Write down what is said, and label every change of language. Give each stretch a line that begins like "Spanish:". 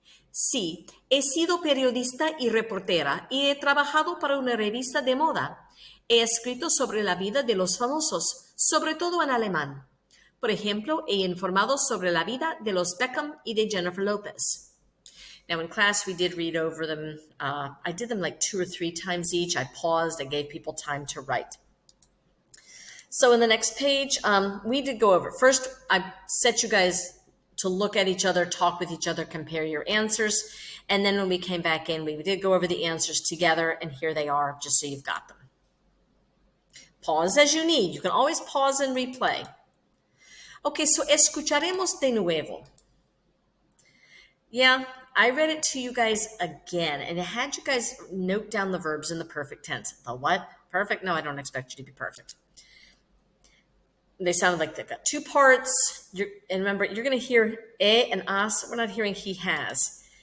Spanish: Sí, he sido periodista y reportera y he trabajado para una revista de moda. He escrito sobre la vida de los famosos, sobre todo en alemán. Por ejemplo, he informado sobre la vida de los Beckham y de Jennifer Lopez.
English: Now in class, we did read over them. I did them like 2 or 3 times each. I paused. I gave people time to write. So in the next page, we did go over. First, I set you guys to look at each other, talk with each other, compare your answers. And then when we came back in, we did go over the answers together, and here they are, just so you've got them. Pause as you need. You can always pause and replay. Okay, so
Spanish: escucharemos de nuevo.
English: Yeah, I read it to you guys again, and I had you guys note down the verbs in the perfect tense. The what? Perfect? No, I don't expect you to be perfect. They sounded like they've got 2 parts. And remember, you're going to hear and as. We're not hearing he has.